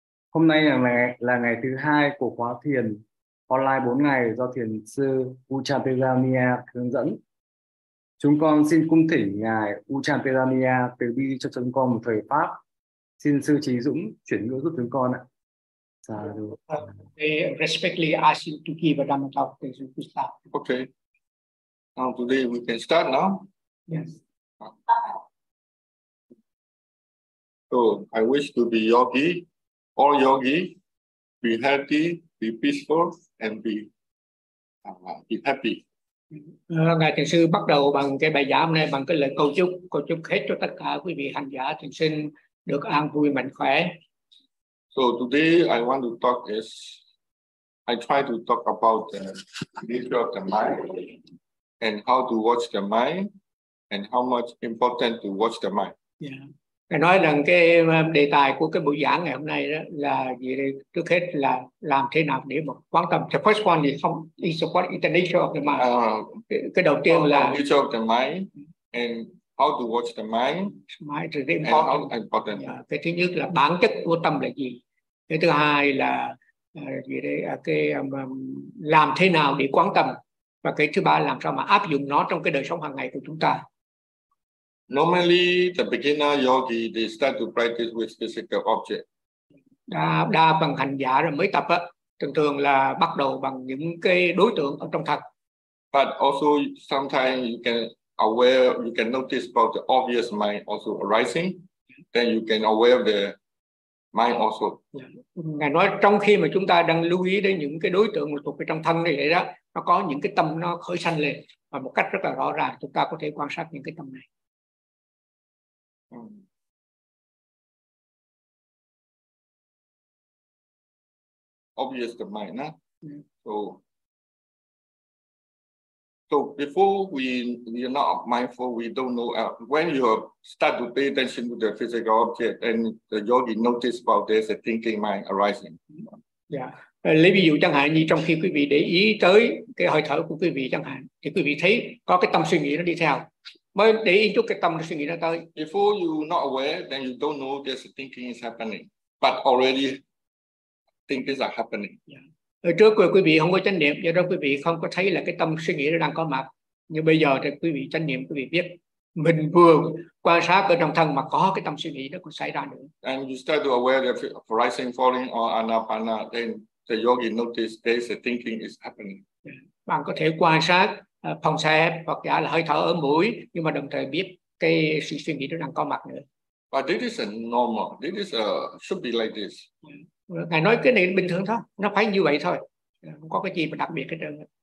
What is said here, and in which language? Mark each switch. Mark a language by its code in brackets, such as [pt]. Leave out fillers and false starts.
[vi] Hôm nay là ngày thứ hai của khóa thiền online 4 ngày do Thiền sư Ujjayi hướng dẫn. Chúng con xin cung thỉnh ngài Ujjayi từ bi cho chúng con một thời pháp. Xin sư trí dũng chuyển ngữ giúp chúng con ạ. Sa [en] I respectfully ask you to give a Dhamma talk to start. Okay. Now today we can start now. Yes. So I wish to be yogi, all yogi, be healthy, be peaceful, and be happy. [vi] Ngài Thiền sư bắt đầu bằng cái bài giảng này bằng cái lời cầu chúc hết cho tất cả quý vị hành giả thiền sinh được an vui mạnh khỏe. [en] So today I want to talk is I try to talk about the nature of the mind and how to watch the mind and how much important to watch the mind. Yeah. [vi] Ngài nói rằng cái đề tài của cái buổi giảng ngày hôm nay đó là gì đây? Trước hết là làm thế nào để mà quan tâm. [en] The first one is how is what is the nature of the mind. [vi] Cái đầu tiên là [en] nature of the mind and how to watch the mind and how important. Yeah. [vi] Cái thứ nhất là bản chất của tâm là gì. Cái thứ hai là gì đây? Làm thế nào để quan tâm. Và cái thứ ba là làm sao mà áp dụng nó trong cái đời sống hàng ngày của chúng ta. [en] Normally, the beginner yogi, they start to practice with physical object. [vi] Đa phần hành giả rồi mới tập á, thường thường là bắt đầu bằng những cái đối tượng ở trong thật. [en] But also, sometimes you can aware, you can notice about the obvious mind also arising, then you can aware the mind also. [vi] Ngài nói trong khi mà chúng ta đang lưu ý đến những cái đối tượng thuộc trong thân này đó, nó có những cái tâm nó khởi sanh lên và một cách rất là rõ ràng chúng ta có thể quan sát những cái tâm này. [en] Obvious the mind, huh? So before we are not mindful, we don't know. When you start to pay attention to the physical object, and the yogi notice about this, a thinking mind arising. Yeah. [vi] Lấy ví dụ chẳng hạn như trong khi quý vị để ý tới cái hơi thở của quý vị chẳng hạn, thì quý vị thấy có cái tâm suy nghĩ nó đi theo. Mới để ý chút cái tâm nó suy nghĩ nó tới. [en] Before you not aware, then you don't know there's a thinking is happening, but already thinking are happening. Yeah. [vi] Ở trước quý vị không có chánh niệm, do đó quý vị không có thấy là cái tâm suy nghĩ nó đang có mặt. Nhưng bây giờ thì quý vị chánh niệm, quý vị biết mình vừa quan sát ở trong thân mà có cái tâm suy nghĩ nó cũng xảy ra nữa. [en] And you start to aware that if rising, falling or anapana, then the yogi notice there's a thinking is happening. [vi] Bạn có thể quan sát phòng xe hoặc giả là hơi thở ở mũi, nhưng mà đồng thời biết cái sự suy nghĩ nó đang có mặt nữa. [en] But this is a normal, this is a, should be like this. [vi] Ngài nói cái này bình thường thôi, nó phải như vậy thôi, không có cái gì mà đặc biệt hết trơn.